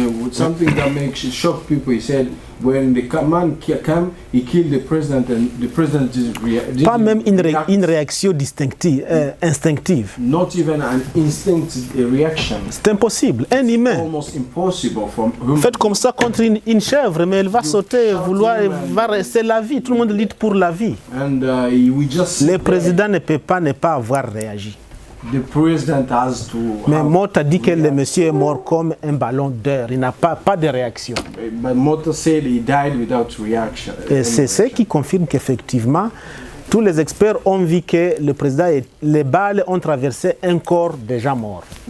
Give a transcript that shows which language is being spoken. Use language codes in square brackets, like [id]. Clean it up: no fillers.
[en] Something that makes shock people, he said, when the man came, he killed the president, and the president didn't [fr] pas même une réaction distinctive, instinctive. [en] Not even an instinctive reaction. [fr] C'est impossible, un humain. [en] Almost impossible from him. [fr] Faites comme ça contre une chèvre, mais elle va sauter, va rester la vie. Tout le monde lutte pour la vie. [en] And, [fr] le président ne peut pas ne pas avoir réagi. [en] The president has to. [fr] Mais Motta dit que le monsieur est mort comme un ballon d'air. Il n'a pas de réaction. [en] But Motta said he died without reaction. [fr] Et c'est ce qui confirme qu'effectivement, tous les experts ont vu que le président et les balles ont traversé un corps déjà mort.